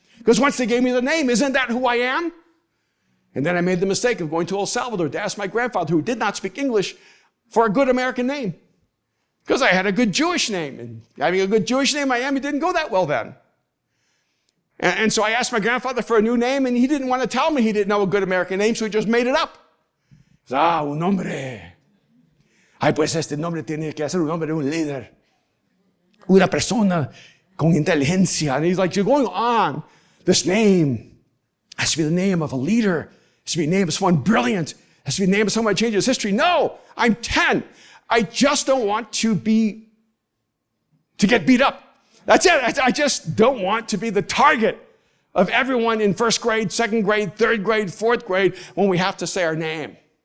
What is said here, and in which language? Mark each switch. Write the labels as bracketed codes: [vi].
[en] Because once they gave me the name, isn't that who I am? And then I made the mistake of going to El Salvador to ask my grandfather, who did not speak English, for a good American name. Because I had a good Jewish name. And having a good Jewish name in Miami didn't go that well then. And so I asked my grandfather for a new name, and he didn't want to tell me he didn't know a good American name, so he just made it up. He said, [es] un nombre. Ay, pues este nombre tiene que ser un nombre de un líder. Una persona con inteligencia. [en] And he's like, you're going on. This name has to be the name of a leader. It has to be the name of someone brilliant. It has to be the name of someone who changes history. No, I'm 10. I just don't want to get beat up. That's it. I just don't want to be the target of everyone in first grade, second grade, third grade, fourth grade when we have to say our name.